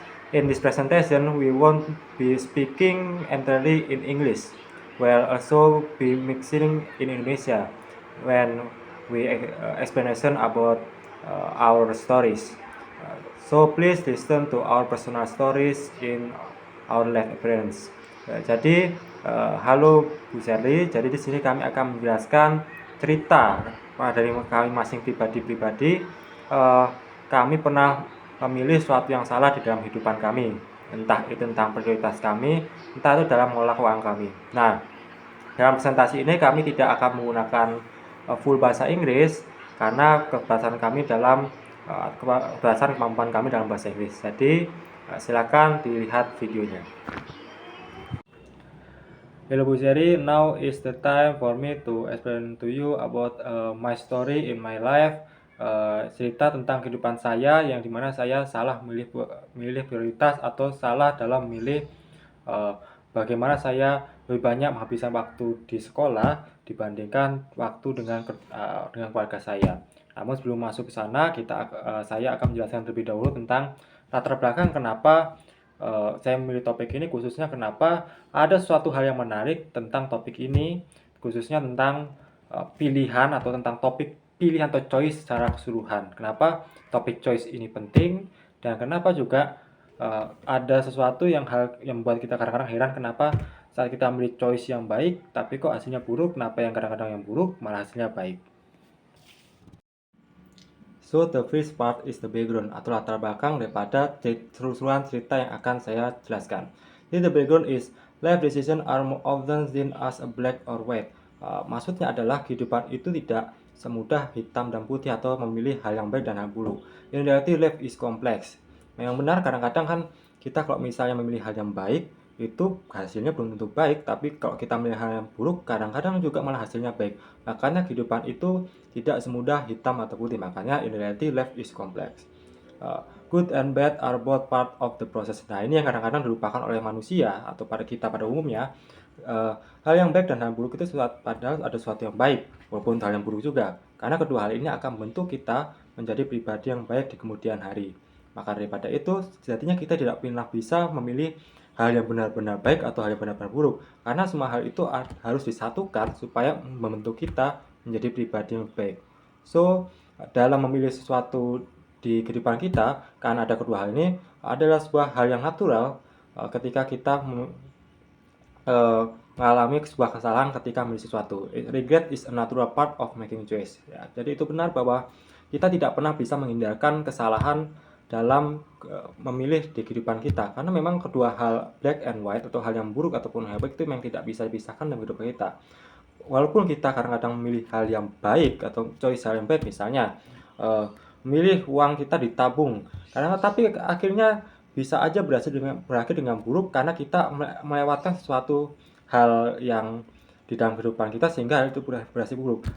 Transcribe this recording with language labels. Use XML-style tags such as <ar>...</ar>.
<en>In this presentation, we won't be speaking entirely in English. We'll also be mixing in Indonesia when we explanation about our stories. So please listen to our personal stories in our life experience.</en> <id>Jadi halo Bu Sherly. Jadi di sini kami akan menjelaskan cerita dari kami masing pribadi-pribadi. Eh, Kami pernah memilih sesuatu yang salah di dalam kehidupan kami, entah itu tentang prioritas kami, entah itu dalam mengelola keuangan kami. Nah, dalam presentasi ini kami tidak akan menggunakan full bahasa Inggris karena keterbatasan kami dalam keterbatasan kemampuan kami dalam bahasa Inggris. Jadi silakan dilihat videonya.</id> <en>Hello Bu Sherry, now is the time for me to explain to you about my story in my life.</en> <id>Cerita tentang kehidupan saya yang dimana saya salah memilih prioritas atau salah dalam memilih uh, bagaimana saya lebih banyak menghabiskan waktu di sekolah dibandingkan waktu dengan keluarga saya. Namun sebelum masuk ke sana, saya akan menjelaskan terlebih dahulu tentang latar belakang kenapa saya memilih topik ini, khususnya kenapa ada suatu hal yang menarik tentang topik ini, khususnya tentang pilihan atau tentang topik pilihan atau choice secara keseluruhan. Kenapa topik choice ini penting dan kenapa juga ada sesuatu yang membuat kita kadang-kadang heran kenapa saat kita memilih choice yang baik tapi kok hasilnya buruk, kenapa yang kadang-kadang yang buruk malah hasilnya baik.</id> <en>So the first part is the background</en> <id>atau latar belakang daripada keseluruhan cerita yang akan saya jelaskan. Jadi</id> <en>the background is life decision are more often seen as a black or white.</en> <id>Maksudnya adalah kehidupan itu tidak semudah hitam dan putih atau memilih hal yang baik dan hal buruk.</id> <en>In reality life is complex.</en> <id>Memang benar kadang-kadang kan kita kalau misalnya memilih hal yang baik itu hasilnya belum tentu baik, tapi kalau kita memilih hal yang buruk kadang-kadang juga malah hasilnya baik. Makanya kehidupan itu tidak semudah hitam atau putih, makanya</id> <en>in reality life is complex. Good and bad are both part of the process.</en> <id>Nah, ini yang kadang-kadang dilupakan oleh manusia atau pada kita pada umumnya. Hal yang baik dan hal yang buruk itu padahal ada sesuatu yang baik walaupun hal yang buruk juga, karena kedua hal ini akan membentuk kita menjadi pribadi yang baik di kemudian hari. Maka daripada itu sejatinya kita tidak pernah bisa memilih hal yang benar-benar baik atau hal yang benar-benar buruk, karena semua hal itu harus disatukan supaya membentuk kita menjadi pribadi yang baik. So dalam memilih sesuatu di kehidupan kita, karena ada kedua hal ini adalah sebuah hal yang natural ketika kita mengalami sebuah kesalahan ketika memilih sesuatu.</id> <en>Regret is a natural part of making choice.</en> <id>Ya, jadi itu benar bahwa kita tidak pernah bisa menghindarkan kesalahan dalam memilih di kehidupan kita, karena memang kedua hal</id> <en>black and white</en> <id>atau hal yang buruk ataupun hal baik itu memang tidak bisa dipisahkan dalam kehidupan kita. Walaupun kita kadang-kadang memilih hal yang baik atau choice hal yang baik, misalnya memilih uang kita ditabung, karena tapi akhirnya bisa aja berakhir dengan buruk karena kita melewatkan sesuatu hal yang di dalam kehidupan kita sehingga hal itu berakhir buruk.</id>